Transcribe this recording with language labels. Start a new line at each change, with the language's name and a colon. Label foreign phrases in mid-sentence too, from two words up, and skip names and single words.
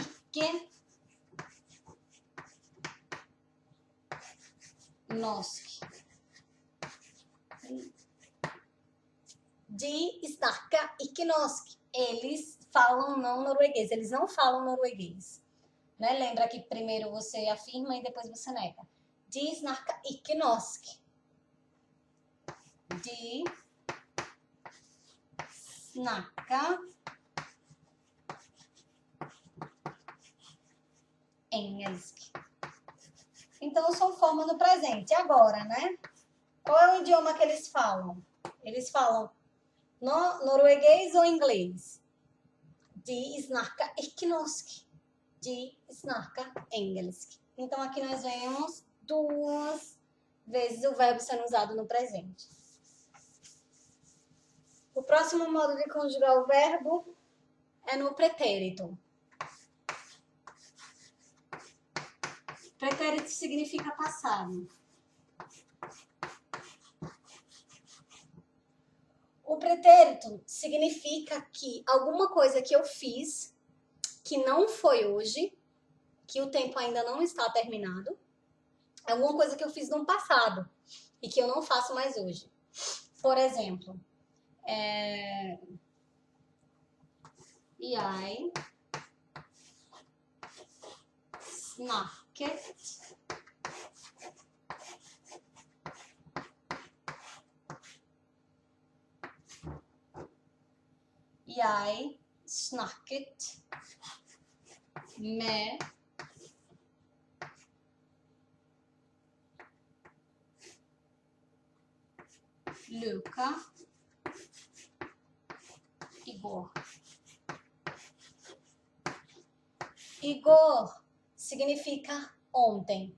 Norwegian: Norsk. De snakke ikke norsk.
Portuguese: Eles falam não norueguês. Eles não falam norueguês. Né? Lembra que primeiro você afirma e depois você nega.
Norwegian: De snakke ikke norsk. De snakke engelsk.
Portuguese: Então, são forma no presente. Agora, né? Qual é o idioma que eles falam? Eles falam norueguês ou inglês?
Norwegian: De snakke ikke norsk. De snakke engelsk.
Portuguese: Então, aqui nós vemos 2 vezes o verbo sendo usado no presente. O próximo modo de conjugar o verbo é no pretérito. Pretérito significa passado. O pretérito significa que alguma coisa que eu fiz, que não foi hoje, que o tempo ainda não está terminado, alguma coisa que eu fiz no passado e que eu não faço mais hoje. Por exemplo,
Norwegian: jeg snakket med Luca Igor.
Portuguese: Igor significa ontem.